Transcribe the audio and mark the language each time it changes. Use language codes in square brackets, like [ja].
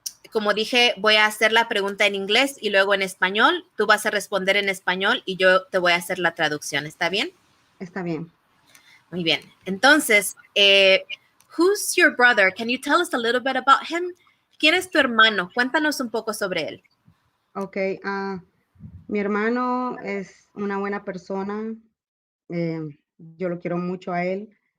[es] Como dije, voy a hacer la pregunta en inglés y luego en español. Tú vas a responder en español y yo te voy a hacer la traducción. ¿Está bien? Está bien. Muy bien. [en] Entonces, who's your brother? Can you tell us a little bit about him? [es] ¿Quién es tu hermano? Cuéntanos un poco sobre él. Ok. Mi hermano es una buena persona. Yo lo quiero mucho a él.